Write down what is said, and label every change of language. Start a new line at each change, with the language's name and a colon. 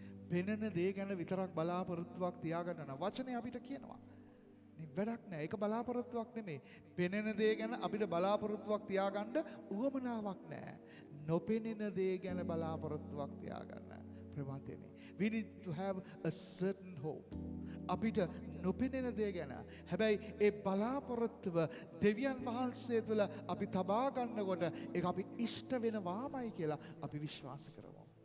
Sinhala: පෙනෙන දේ ගැන විතරක් බලාපොරොත්තුවක් තියාගන්න නම් වචනේ අපිට කියනවා. නේ වැඩක් නෑ. ඒක බලාපොරොත්තුවක් නෙමෙයි. පෙනෙන දේ ගැන අපිට බලාපොරොත්තුවක් තියාගන්න උවමනාවක් නෑ. නොපෙනෙන දේ ගැන බලාපොරොත්තුවක් තියාගන්න. ප්‍රමාතේනේ.
English: We need to have a certain hope.
Sinhala: අපිට නොපෙනෙන දේ ගැන. හැබැයි ඒ බලාපොරොත්තුව දෙවියන් වහන්සේ තුළ අපි තබා ගන්නකොට ඒක අපි ඉෂ්ට වෙනවාමයි කියලා අපි විශ්වාස කරමු.